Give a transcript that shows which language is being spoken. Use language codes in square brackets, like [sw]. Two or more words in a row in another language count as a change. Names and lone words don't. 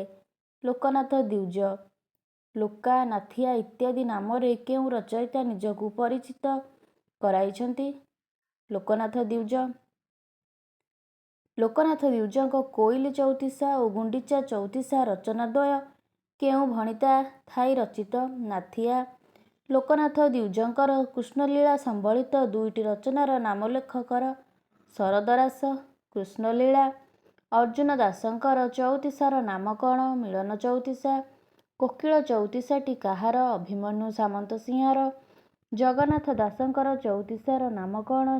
[or] ଲୋକନାଥ ଦ୍ୱିଜ, ଲୋକା, ନାଥିଆ ଇତ୍ୟାଦି ନାମରେ କେଉ ରଚୟିତା ନିଜକୁ ପରିଚିତ କରାଇଛନ୍ତି? ଲୋକନାଥ ଦ୍ୱିଜ। ଲୋକନାଥ ଦ୍ୱିଜଙ୍କ କୋଇଲି ଚଉତିସା ଔର ଗୁଣ୍ଡିଚା ଚଉତିସା ରଚନାଦ୍ୱୟ କେଉ ଭଣିତା ଥାଇ ରଚିତ? नाथिया। लोकनाथ द्विजଙ୍କର କୃଷ୍ଣଲୀଳା ସମ୍ବଳିତ ଦୁଇଟି ରଚନାର ନାମୋଲ୍ଲେଖ କର। ଶରଦରାସ, କୃଷ୍ଣଲୀଳା। ଅର୍ଜୁନ ଦାସଙ୍କର ଚଉତିସାର ନାମ କ'ଣ? ମିଳନ ଚଉତିସା। କୋକିଳ ଚଉତିସାଟି କାହାର? ଅଭିମନ୍ୟୁ ସାମନ୍ତସିଂହାର। ଜଗନ୍ନାଥ ଦାସଙ୍କର ଚଉତିସାର ନାମ କ'ଣ?